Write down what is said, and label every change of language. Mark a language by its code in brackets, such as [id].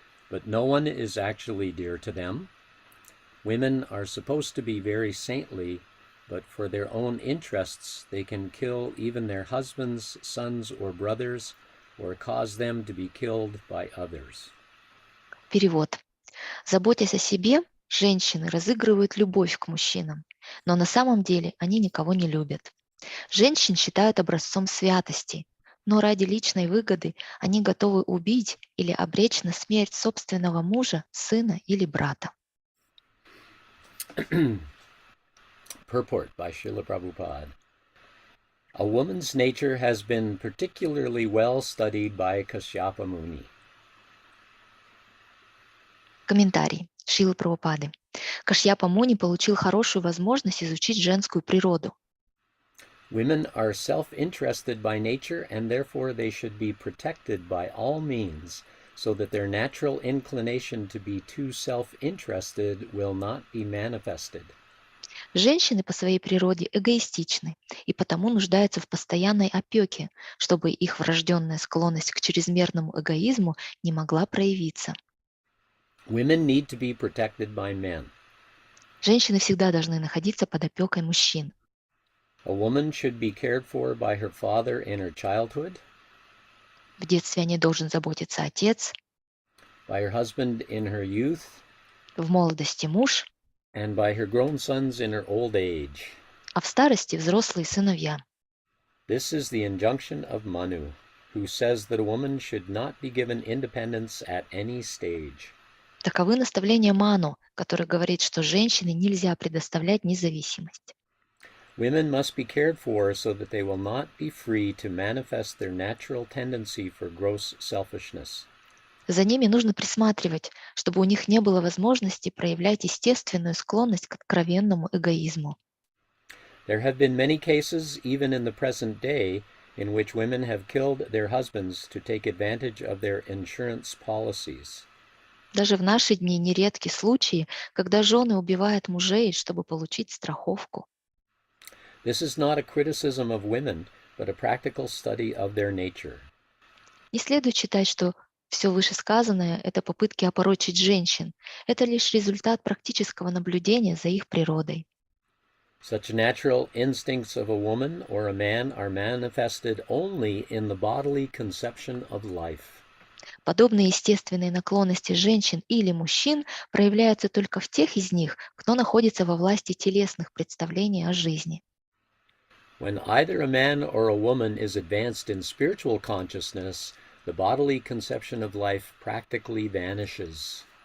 [en] But no one is actually dear to them. Women are supposed to be very saintly, but for their own interests they can kill even their husbands, sons, or brothers, or cause them to be killed by others. [ru] Перевод. Заботясь о себе, женщины разыгрывают любовь к мужчинам, но на самом деле они никого не любят. Женщин считают образцом святости, но ради личной выгоды они готовы убить или обречь на смерть собственного мужа, сына или брата. [en] Purport by Šrila Prabhupada. A woman's nature has been particularly well studied by Kashyapa Muni. [ru] Комментарий Шрилы Прабхупады. Кашьяпа Муни получил хорошую возможность изучить женскую природу. [en] Women are self-interested by nature, and therefore they should be protected by all means, so that their natural inclination to be too self-interested will not be manifested. [ru] Женщины по своей природе эгоистичны и потому нуждаются в постоянной опеке, чтобы их врожденная склонность к чрезмерному эгоизму не могла проявиться. [en] Women need to be protected by men. [ru] Женщины всегда должны находиться под опекой мужчин. [en] A woman should be cared for by her father in her childhood, [ru] В детстве о ней должен заботиться отец, [en] by her husband in her youth, [ru] в молодости муж, [en] and by her grown sons in her old age. [ru] а в старости взрослые сыновья. [en] This is the injunction of Manu, who says that a woman should not be given independence at any stage. [ru] Таковы наставления Ману, который говорит, что женщине нельзя предоставлять независимость. [en] Women must be cared for so that they will not be free to manifest their natural tendency for gross selfishness. [ru] За ними нужно присматривать, чтобы у них не было возможности проявлять естественную склонность к откровенному эгоизму. [en] There have been many cases, even in the present day, in which women have killed their husbands to take advantage of their insurance policies. [ru] Даже в наши дни нередки случаи, когда жены убивают мужей, чтобы получить страховку. [en] This is not a criticism of women, but a practical study of their nature. [ru] Не следует считать, что все вышесказанное – это попытки опорочить женщин. Это лишь результат практического наблюдения за их природой. [en] Such natural instincts of a woman or a man are manifested only in the bodily conception of life. [ru] Подобные естественные наклонности женщин или мужчин проявляются только в тех из них, кто находится во власти телесных представлений о жизни. [en] When either a man or a woman is advanced in spiritual consciousness, the bodily conception of life practically vanishes.